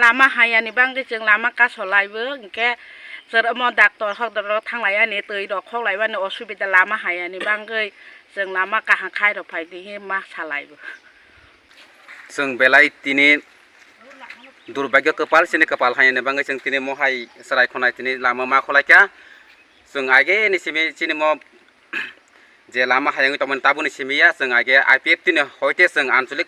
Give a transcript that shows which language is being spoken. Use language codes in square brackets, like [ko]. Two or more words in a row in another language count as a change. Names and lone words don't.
[trp] lama hayani bangde jeng lama kasolaibo engke mo doctor hok dor thanglai ani tei dok khoklai bani osubida lama hayani banggai jeng lama kahang khai rok phai dihi ma salaibo जों बेलाय तिनि दुर्भाग्य कपाल सिनि कपाल हायने बांगै जों तिनि महाय सराय खनाय तिनि लामा मा खलायका जों आगे निसिमि सिनि म जे लामा हायंग तमन ताबुनि सिमिया जों आगे आईपीएफ तिनि हयते जों आंचलिक